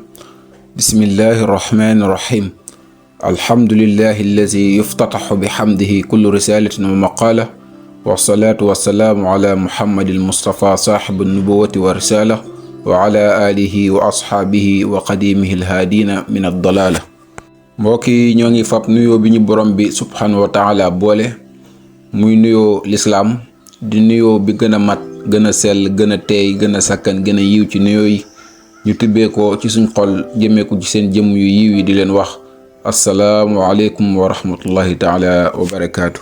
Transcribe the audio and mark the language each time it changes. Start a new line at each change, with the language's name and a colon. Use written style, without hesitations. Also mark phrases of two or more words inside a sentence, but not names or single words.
Arabic: بسم الله الرحمن الرحيم. الحمد لله الذي يفتتح بحمده كل رسالة ومقالة، والصلاة والسلام على محمد المصطفى صاحب النبوة والرسالة وعلى آله وأصحابه وقديمه الهادين من الضلالة.
Wolof: mbokki ñoo ngi fab nuyoo bi ñu borom bi
Arabic: سبحانه وتعالى
Wolof: boole muy nuyoo lislaam di nuyoo bi gën a mat gën a sell gën a teey gën a sakkan gën a yiw ci nuyoo yi ñu tibbee ko ci suñ xol jëmee ko ci seen jëmm yu yiw yi di leen wax
Arabic: السلام عليكم ورحمة الله تعالى وبركاته.